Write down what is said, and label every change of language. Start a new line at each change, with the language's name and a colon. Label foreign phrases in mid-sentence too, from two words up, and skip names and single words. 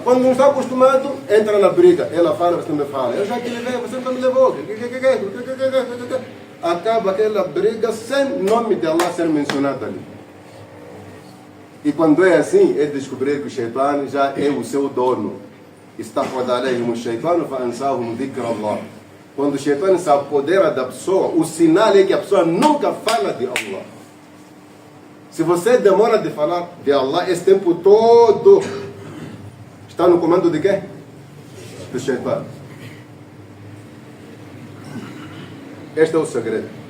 Portuguese: Quando não está acostumado, entra na briga. Ela fala, você não me fala. Eu já te levei, você nunca me levou. Acaba aquela briga sem nome de Allah ser mencionado ali. E quando é assim, é descobrir que o Shaitan já é o seu dono.
Arabic: استحوذ عليهم الشيطان فأنساهم ذكر الله.
Portuguese: Quando o Shaitan se apodera da pessoa, o sinal é que a pessoa nunca fala de Allah. Se você demora de falar de Allah esse tempo todo, está no comando de quê? Do Shaitan. Este é o segredo.